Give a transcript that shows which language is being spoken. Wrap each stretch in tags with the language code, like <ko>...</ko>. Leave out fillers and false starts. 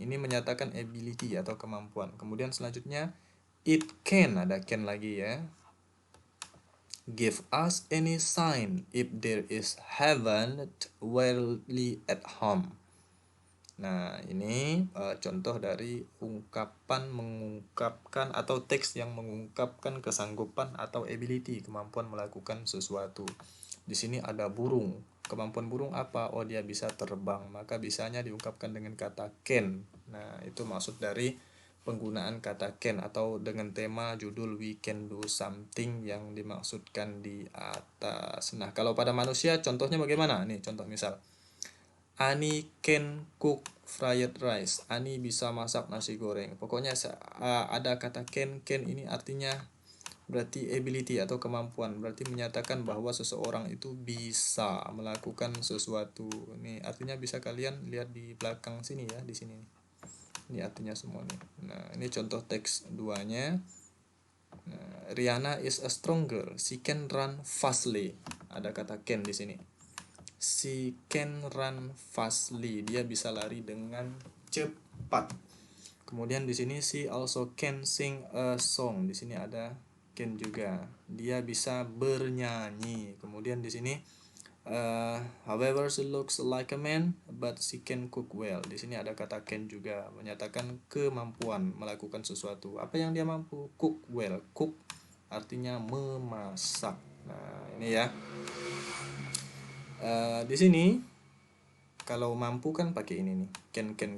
<id>Ini menyatakan ability atau kemampuan. Kemudian selanjutnya</id> <en>it can,</en> <id>ada can lagi ya.</id> <en>Give us any sign if there is heaven really at home.</en> <id>Nah, ini contoh dari ungkapan mengungkapkan atau teks yang mengungkapkan kesanggupan atau ability, kemampuan melakukan sesuatu. Di sini ada burung. Kemampuan burung apa? Oh, dia bisa terbang. Maka bisanya diungkapkan dengan kata can. Nah, itu maksud dari penggunaan kata can atau dengan tema judul</id> <en>we can do something</en> <id>yang dimaksudkan di atas. Nah, kalau pada manusia contohnya bagaimana? Nih, contoh misal.</id> <en>Ani can cook fried rice.</en> <id>Ani bisa masak nasi goreng. Pokoknya ada kata can ini artinya berarti ability atau kemampuan. Berarti menyatakan bahwa seseorang itu bisa melakukan sesuatu. Ini artinya bisa kalian lihat di belakang sini ya, di sini. Ini artinya semua nih. Nah, ini contoh teks duanya.</id> <en>Nah, Rihanna is a strong girl. She can run fastly.</en> <id>Ada kata can di sini.</id> <en>She can run fastly.</en> <id>Dia bisa lari dengan cepat. Kemudian di sini</id> <en>she also can sing a song.</en> <id>Di sini ada can juga. Dia bisa bernyanyi. Kemudian di sini</id> <en>however she looks like a man but she can cook well.</en> <id>Di sini ada kata can juga menyatakan kemampuan melakukan sesuatu. Apa yang dia mampu?</id> <en>Cook well.</en> <id>Cook artinya memasak. Nah, ini ya. Di sini kalau mampu kan pakai ini nih, can.</id>